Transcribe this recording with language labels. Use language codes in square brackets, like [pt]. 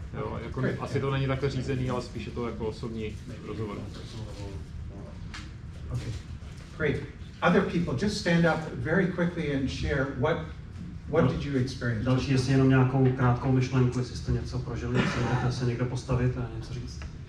[cs] Jo, jako asi to není takhle řízený, ale spíš je to jako osobní rozhovor. [en] Okay, great. Other people, just stand up very quickly and share what did you experience? [cs] Další, jestli jenom nějakou krátkou myšlenku, jestli jste něco prožili, jestli můžete se někdo postavit a něco říct.